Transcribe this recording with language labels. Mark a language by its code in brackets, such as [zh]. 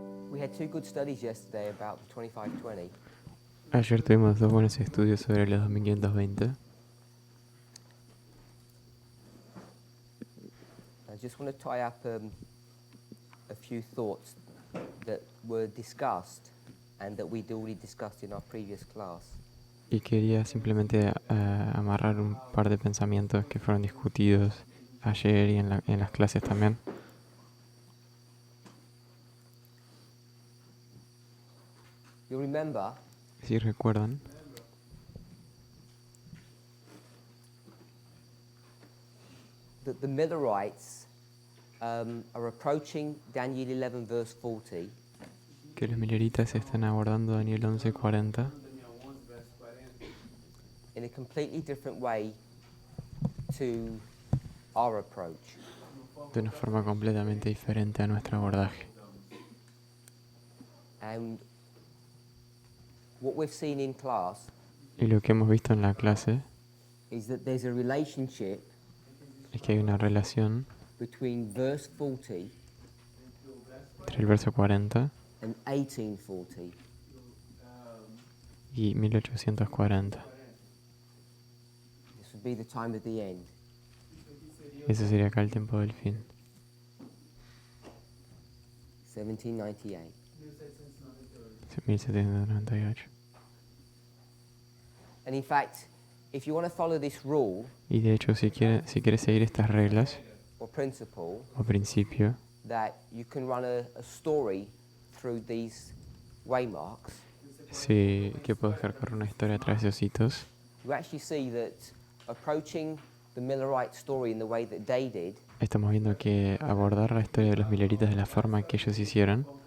[en] we had two good studies yesterday about the 2520. [es] Ayer tuvimos dos buenos estudios sobre los 2520. [en] I just want to tie up a few thoughts that were discussed and that we'd already discussed in our previous class. [es] Y quería simplemente amarrar un par de pensamientos que fueron discutidos ayer y en las clases también. [en] You'll remember [es] Si recuerdan, [en] that the Millerites are approaching Daniel 11 verse 40 [es] que los milleritas están abordando Daniel 11:40 [en] in a completely different way to our approach. [es] de una forma completamente diferente a nuestro abordaje. [en] And what we've seen in class [es] Y lo que hemos visto en la clase [en] is that there's a relationship [es] es que hay una relación [en] between verse 40 [es] entre el verso 40 [en] and 1840. [es] y 1840. [en] This would be the time of the end. [es] Ese sería acá el tiempo del fin. [en] 1798. [es] 1798. [en] And in fact, if you want to follow this rule [es] Y de hecho, si quieres seguir estas reglas [en] or principle, [es] o principio, [en] that you can run a story through these waymarks, [es] sí que puedo dejar correr una historia a través de esos hitos, [en] you actually see that approaching the Millerite story in the way that they did [es] estamos viendo que abordar la historia de los milleritas de la forma que ellos hicieron,